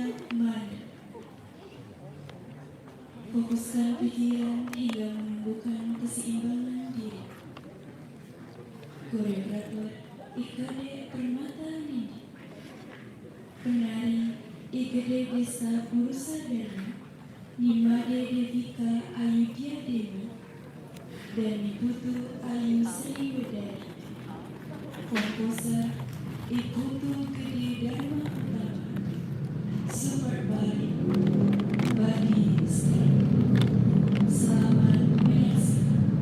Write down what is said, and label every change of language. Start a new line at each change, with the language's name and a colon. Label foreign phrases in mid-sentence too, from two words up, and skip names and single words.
Indonesian: mana. Fokuskan pikiran hingga menumbuhkan keseimbangan diri. Koreografer Ikade Permata Nindi, penari Ikade Desa Purusadana, Nimade Devika Ayudhya Dewi, dan Niputu Ayu Sri Wedari. Komposer Iputu Gede Dharma Utama. Super Bali bagi Istri. Selamat menyaksikan.